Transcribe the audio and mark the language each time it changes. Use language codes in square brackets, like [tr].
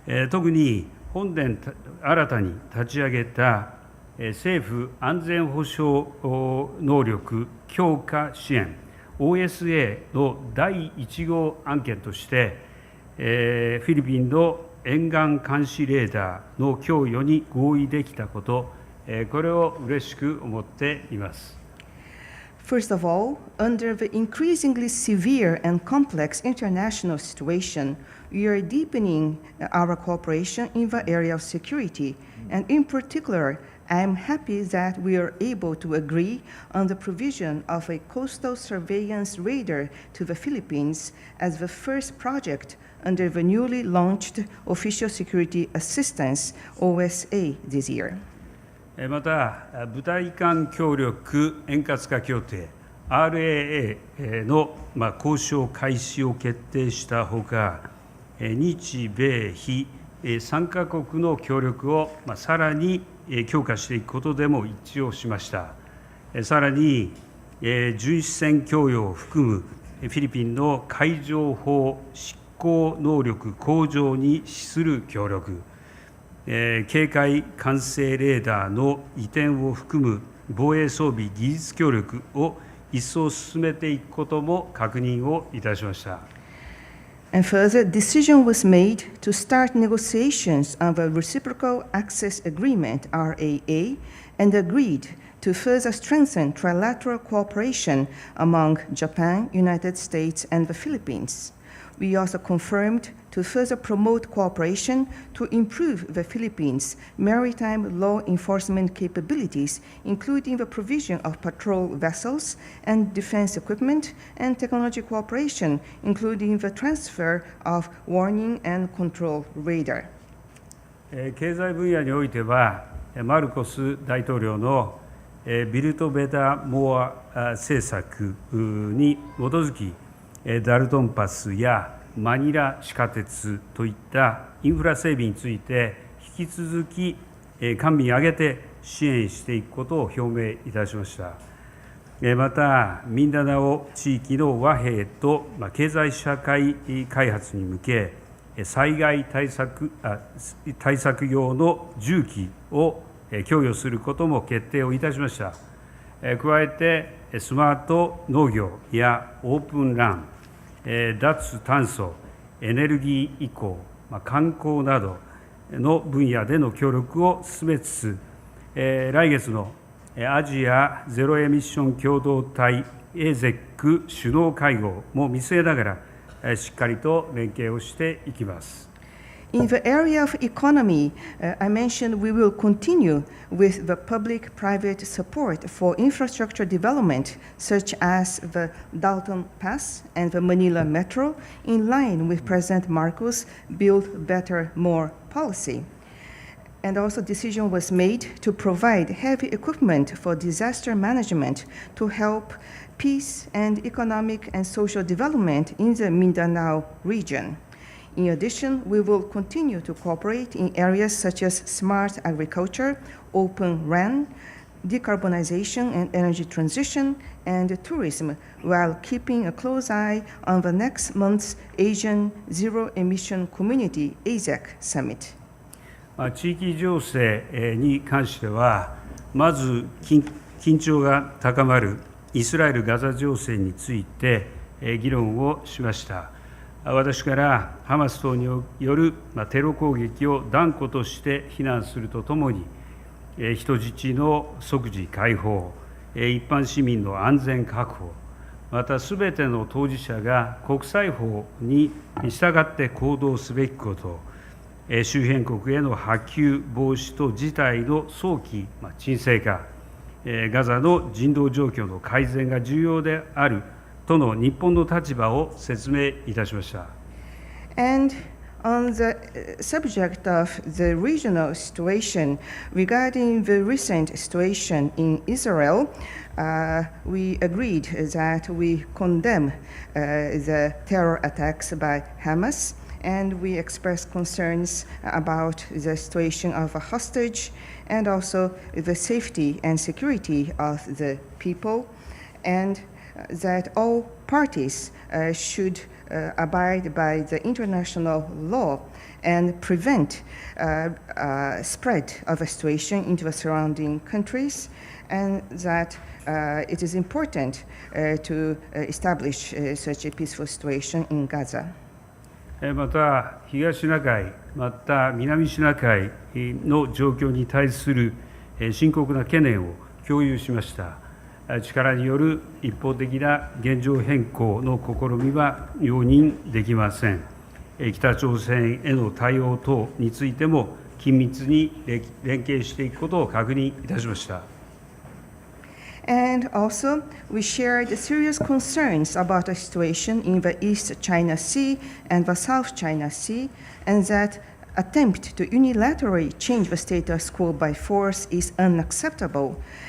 [ja] 特に本年新たに立ち上げた政府安全保障能力強化支援 OSA の第1号案件として、フィリピンの沿岸監視レーダーの供与に合意できたこと、これを嬉しく思っています。 [en] First of all, under the increasingly severe and complex international situation, we are deepening our cooperation in the area of security, and in particular, I am happy that we are able to agree on the provision of a coastal surveillance radar to the Philippines as the first project under the newly launched Official Security Assistance (OSA) this year. [ja] また、部隊間協力円滑化協定 RAA の交渉開始を決定したほか、日米非3カ国の協力をさらに強化していくことでも一致をしました。さらに、巡視船供与を含むフィリピンの海上法執行能力向上に資する協力、警戒管制レーダーの移転を含む防衛装備技術協力を一層進めていくことも確認をいたしました。 [en] And further, decision was made to start negotiations on the Reciprocal Access Agreement (RAA) and agreed to further strengthen trilateral cooperation among Japan, United States, and the Philippines. We also confirmed to further promote cooperation to improve the Philippines' maritime law enforcement capabilities, including the provision of patrol vessels and defense equipment and technology cooperation, including the transfer of warning and control radar. [ja] 経済分野においては、マルコス大統領のビルト・ベタ・モア政策に基づき、ダルトンパスやマニラ地下鉄といったインフラ整備について、引き続き官民挙げて支援していくことを表明いたしました。また、ミンダナオ地域の和平と経済社会開発に向け、災害対策用の重機を供与することも決定をいたしました。加えて、スマート農業やオープンラン、脱炭素、エネルギー移行、観光などの分野での協力を進めつつ、来月のアジアゼロエミッション共同体 AZEC 首脳会合も見据えながら、しっかりと連携をしていきます。 [en] In the area of economy, I mentioned we will continue with the public-private support for infrastructure development, such as the Dalton Pass and the Manila Metro, in line with President Marcos' Build Better, More policy. And also decision was made to provide heavy equipment for disaster management to help peace and economic and social development in the Mindanao region. In addition, we will continue to cooperate in areas such as smart agriculture, open RAN, decarbonization and energy transition, and tourism, while keeping a close eye on the next month's Asian Zero Emission Community AZEC Summit. [ja] 地域情勢に関しては、まず緊張が高まるイスラエル・ガザ情勢について議論をしました。私からハマス等によるテロ攻撃を断固として非難するとともに、人質の即時解放、一般市民の安全確保、またすべての当事者が国際法に従って行動すべきこと、周辺国への波及防止と事態の早期沈静化、ガザの人道状況の改善が重要であるとの日本の立場を説明いたしました。 [en] And on the subject of the regional situation, regarding the recent situation in Israel, we agreed that we condemn the terror attacks by Hamas, and we expressed concerns about the situation of a hostage and also the safety and security of the people, and that all parties should abide by the international law and prevent spread of a situation into the surrounding countries, and that it is important to establish such a peaceful situation in Gaza. [ja] また、東シナ海、また南シナ海の状況に対する深刻な懸念を共有しました。力による一方的な現状変更の試みは容認できません。北朝鮮への対応等についても緊密に連携していくことを確認いたしました。 [en] And also, we shared serious concerns about the situation in the East China Sea and the South China Sea, and that attempt to unilaterally change the status quo by force is unacceptable.